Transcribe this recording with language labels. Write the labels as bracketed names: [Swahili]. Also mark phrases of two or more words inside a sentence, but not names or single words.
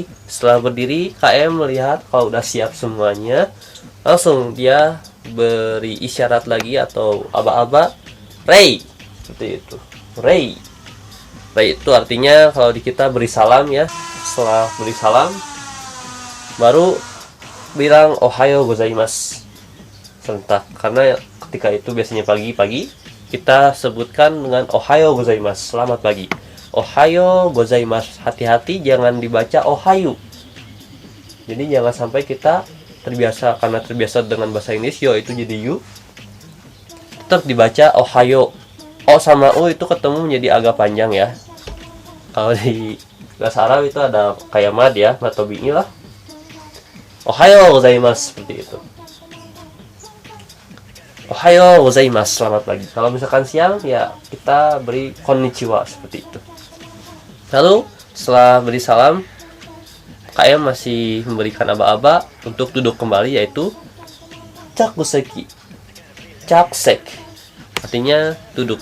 [Indonesian] Setelah berdiri, KM melihat kalau udah siap semuanya, langsung dia beri isyarat lagi atau aba-aba rei, seperti itu. Rei itu artinya kalau di kita beri salam ya. Setelah beri salam baru bilang [Japanese] おはよう ございます [Indonesian] serentak, karena ketika itu biasanya pagi-pagi kita sebutkan dengan [Japanese] おはよう ございます, [Indonesian] selamat pagi. [Japanese] おはよう ございます, [Indonesian] hati-hati jangan dibaca ohayu. Jadi jangan sampai kita terbiasa, karena terbiasa dengan bahasa Inggris yo itu jadi yu, tetap dibaca ohayo. O sama u itu ketemu menjadi agak panjang ya. Kalau di bahasa Arab itu ada kayak mad ya, [Arabic] مد طبيعي [Indonesian] lah. [Japanese] おはよう ございます, [Indonesian] seperti itu. [Japanese] おはよう ございます, [Indonesian] selamat pagi. Kalau misalkan siang ya kita beri konnichiwa, seperti itu. Lalu setelah beri salam, KM masih memberikan aba-aba untuk duduk kembali, yaitu chakuseki. Chakusek artinya duduk.